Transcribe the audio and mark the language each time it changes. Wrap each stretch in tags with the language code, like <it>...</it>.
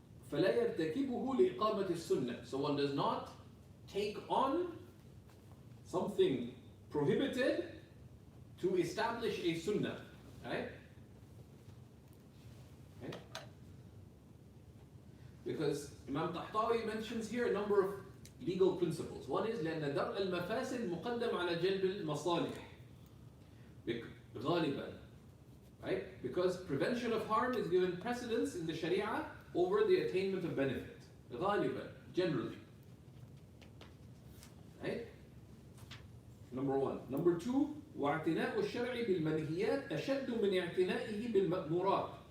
<ar>فلا يرتكبه لإقامة السنة.</ar> <en>So one does not take on something prohibited to establish a sunnah, right? Okay? Because Imam Tahtawi mentions here a number of legal principles. One is</en> <ar>لأن درء المفاسد مقدم على جلب المصالح غالبا,</ar> <en>right? Because prevention of harm is given precedence in the Sharia over the attainment of benefit.</en> <ar>غالبا,</ar> <en>generally. Right? Number one. Number two,</en> <ar>واعتناء الشرع بالمنهيات أشد من اعتنائه بالمأمورات.</ar>